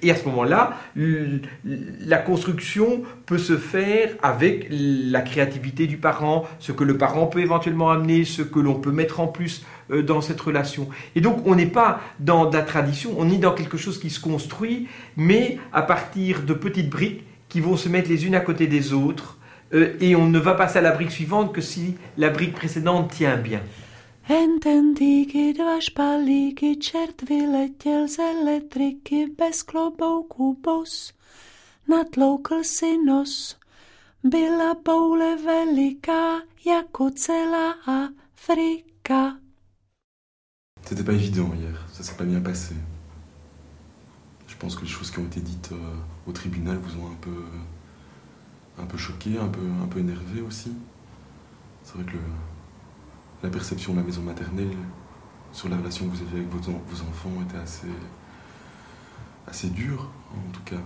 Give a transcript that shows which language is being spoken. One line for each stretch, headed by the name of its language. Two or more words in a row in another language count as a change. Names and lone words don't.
French: Et à ce moment-là, la construction peut se faire avec la créativité du parent, ce que le parent peut éventuellement amener, ce que l'on peut mettre en plus dans cette relation. Et donc, on n'est pas dans la tradition, on est dans quelque chose qui se construit, mais à partir de petites briques qui vont se mettre les unes à côté des autres, et on ne va passer à la brique suivante que si la brique précédente tient bien.
Czech: Ententíky dva špalíky, čert vyletěl z elektriky, bez klobouku bos, natloukl si nos. Byla boule veliká, jako celá Afrika.
French: C'était pas évident hier, ça s'est pas bien passé. pense que les choses qui ont été dites au tribunal vous ont un peu choqué, un peu énervé aussi. C'est vrai que la perception de la maison maternelle sur la relation que vous avez avec vos enfants était assez dure, en tout cas.